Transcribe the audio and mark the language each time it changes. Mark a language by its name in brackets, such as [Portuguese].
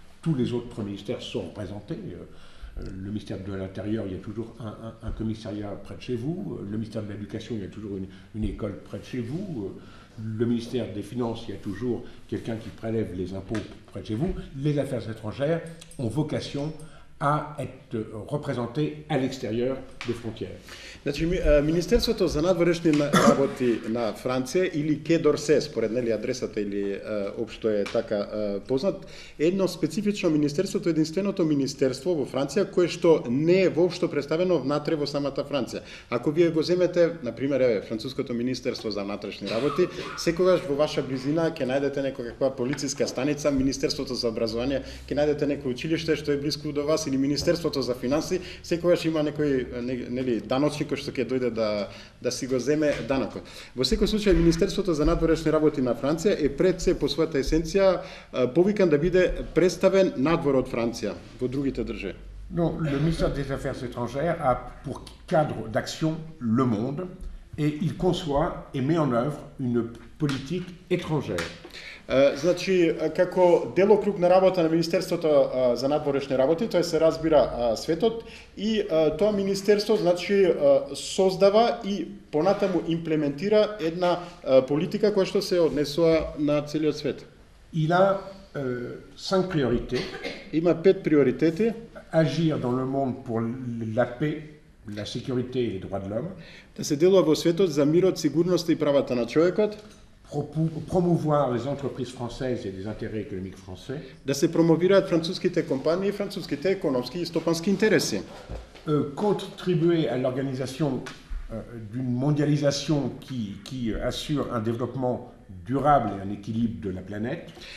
[French] Tous les autres ministères sont représentés. Le ministère de l'Intérieur, il y a toujours un commissariat près de chez vous. Le ministère de l'Éducation, il y a toujours une école près de chez vous. Le ministère des Finances, il y a toujours quelqu'un qui prélève les impôts près de chez vous. Les affaires étrangères ont vocation à être représentés à l'extérieur des frontières. [Macedonian] Значи, Министерството за надворешни работи на Франција или Quai d'Orsay, според нели адресата или општо е така познат, е едно специфично министерство, единственото министерство во Франција кое што не е воопшто представено внатре во самата Франција. Ако вие го земете, на пример, француското министерство за внатрешни работи, секогаш во ваша близина ќе најдете некоја полициска станица, Министерството за образование, ќе најдете некој училиште што е блиску до вас или Министерството за финанси, секогаш има некој нели даночник што ќе дојде да си го земе данокот. Во секој случај Министерството за надворешни работи на Франција е пред се по својата есенција повикан да биде представен надвор од Франција во другите држави. [French] Non, le ministère des Affaires étrangères a pour cadre d'action le monde et il conçoit et met en œuvre une politique étrangère. [Macedonian] Значи, како делокруг на работа на Министерството за надворешни работи, тој се разбира светот и тоа министерство значи создава и понатаму имплементира една политика која што се однесува на целиот свет. [French] Il a 5 priorités. [Macedonian] Има 5 приоритети. [French] Agir dans le monde pour la paix, la sécurité et les droits de l'homme. [Macedonian] Да се делува во светот за мирот, сигурноста и правата на човекот. [French] Promouvoir les entreprises françaises et les intérêts économiques français. [Macedonian] Да се промовираат француските компании, француските економски и стопански интереси. [French] Contribuer à l'organisation d'une mondialisation qui assure un développement durable et un équilibre de la planète.